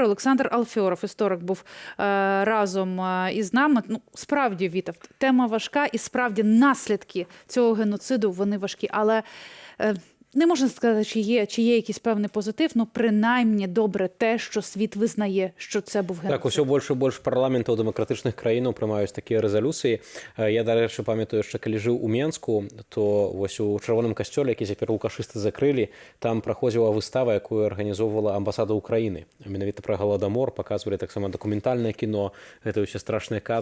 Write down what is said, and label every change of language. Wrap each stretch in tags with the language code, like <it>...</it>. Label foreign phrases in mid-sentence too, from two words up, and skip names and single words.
<uk>Олександр Алфьоров, історик, був разом із нами. Ну, справді, Віта, тема важка і справді наслідки цього геноциду, вони важкі. Але не можна сказати, чи є якийсь певний позитив, ну, принаймні добре те, що світ визнає, що це був геноцид.</uk> <be>Так, усё больш і больш парламентаў дэмакратычных краінаў прымаюць такія рэзалюцыі. Я, дарэчы, памятаю, яшчэ калі жыў у Менску, то вось у чырвоным касцёле, які цяпер лукашысты закрылі, там праходзіла выстава, якую арганізоўвала амбасада Украіны. Менавіта пра Галадамор паказвалі таксама дакументальнае кіно, гэта ўсе страшныя кадры.</be>